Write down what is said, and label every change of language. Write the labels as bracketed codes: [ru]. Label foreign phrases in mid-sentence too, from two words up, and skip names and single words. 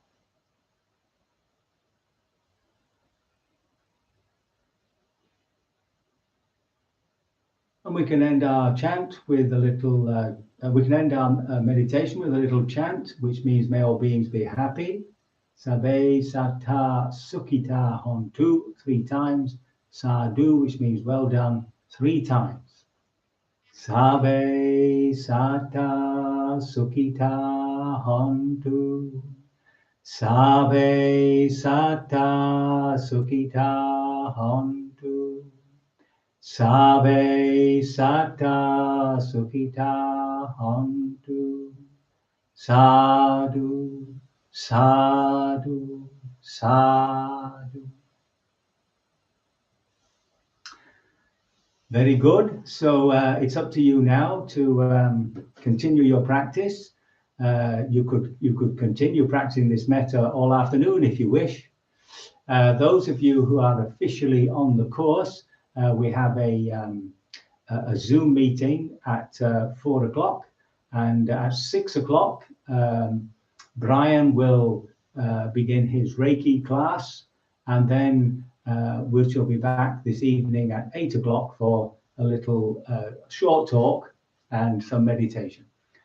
[en] And we can end our chant with a little, we can end our meditation with a little chant, which means may all beings be happy. [pi] Sabe sata sukhita hontu 3 times. [en] Sadhu, which means well done, 3 times. [pi] Sabe sata sukhita hontu. Sabe sata sukhita hontu. Sabe sata sukhita hontu. Sadhu, sadhu, sadhu. [en] Very good. So it's up to you now to continue your practice. You could continue practicing this metta all afternoon if you wish. Those of you who are officially on the course, we have a Zoom meeting at 4 o'clock, and at 6 o'clock, Brian will begin his Reiki class, and then we shall be back this evening at 8 o'clock for a little short talk and some meditation.